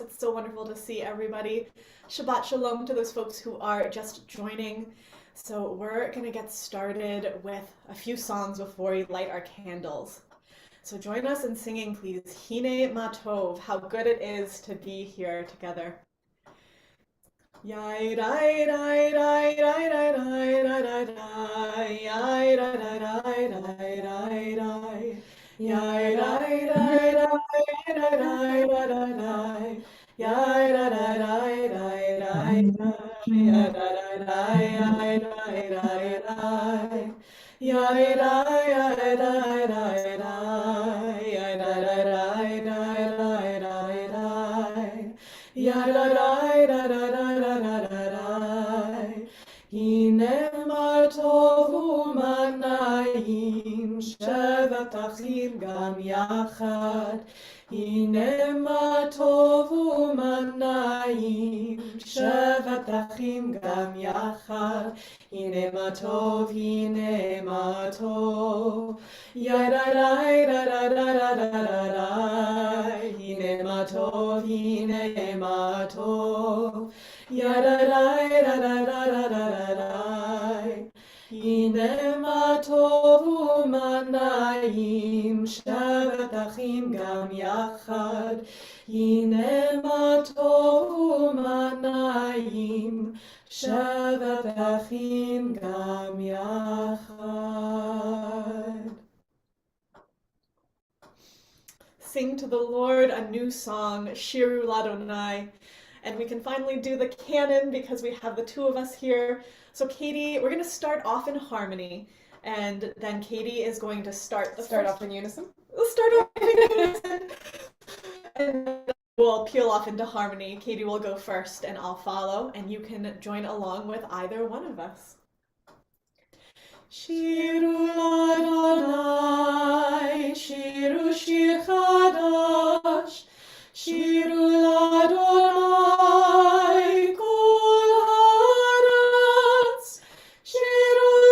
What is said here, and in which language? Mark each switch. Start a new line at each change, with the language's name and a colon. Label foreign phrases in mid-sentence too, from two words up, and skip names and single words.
English: It's so wonderful to see everybody.
Hebrew: שבת שלום
English: to those folks who are just joining. So we're gonna get started with a few songs before we light our candles. So join us in singing, please.
Hebrew: הנה מה טוב,
English: how good it is to be here together. Yai dai dai dai dai dai dai dai dai dai yai dai dai dai dai dai dai yai dai dai dai dai dai dai dai dai yai dai dai dai dai dai yai dai dai dai dai dai yai dai dai dai dai dai yai dai dai dai dai dai dai dai ya da da da da da da da da da.
Hebrew: הנה מה טוב ומה נעים שבת אחים גם יחד. הנה מה טוב ומה נעים שבת אחים גם יחד. הנה מה טוב, הנה מה טוב. Ya da da da da da da da da. הנה מה טוב, הנה מה טוב. Ya da da da da da da da da. הנה מה טוב ומה נעים שבת אחים גם יחד. הנה מה טוב ומה נעים שבת אחים גם יחד.
English: Sing to the Lord a new song,
Hebrew: שירו לאדוני.
English: And we can finally do the canon because we have the two of us here. So Katie, we're going to start off in harmony. And then Katie is going to start Off in unison. We'll start off in unison. And then we'll peel off into harmony. Katie will go first and I'll follow. And you can join along with either one of us.
Hebrew: שירו לאדוני, שירו שיר חדש, שירו לאדוני, כל הארץ, שירו